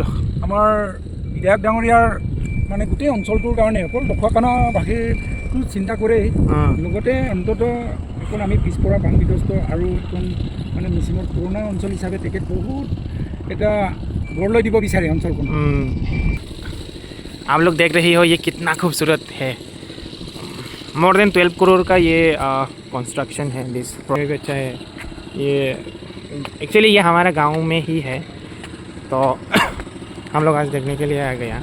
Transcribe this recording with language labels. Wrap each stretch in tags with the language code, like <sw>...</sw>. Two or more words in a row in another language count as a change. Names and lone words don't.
<as>আমাৰ বিধায়ক ডাঙৰীয়াৰ মানে গোটেই অঞ্চলটোৰ কাৰণে অকল ঢকুৱাখানাবাসীৰটো চিন্তা কৰেই, লগতে অন্ততঃ এখন আমি পিছপৰা বানবিধ্বস্ত আৰু এখন মানে মিচিঙৰ পুৰণা অঞ্চল হিচাপে তেখেত বহুত এটা গঢ় লৈ দিব বিচাৰে অঞ্চলখন।</as> <hi>आप लोग देख रही हो ये कितना खूबसूरत है।</hi> <en>more than</en> <hi>12 करोड़ का ये कंस्ट्रक्शन है,</hi> <en>this project</en> <hi>अच्छा है। ये एक्चुअली ये हमारा गांव में ही है, तो हम लोग आज देखने के लिए आ गए।</hi>